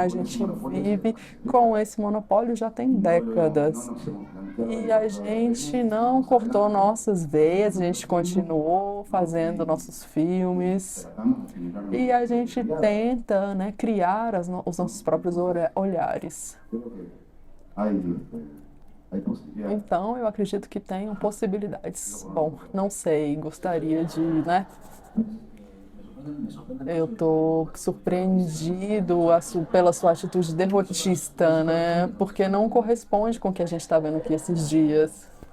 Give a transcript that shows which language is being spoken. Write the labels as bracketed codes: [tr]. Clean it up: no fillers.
[pt] A gente vive com esse monopólio já tem décadas. E a gente não cortou nossas veias, a gente continuou fazendo nossos filmes e a gente tenta, né, criar os nossos próprios olhares. [es] creo que hay posibilidades. [pt] Então, eu acredito que tenham possibilidades. Bom, não sei, gostaria de, né? Eu estou surpreendido pela sua atitude derrotista, né? Porque não corresponde com o que a gente está vendo aqui esses dias.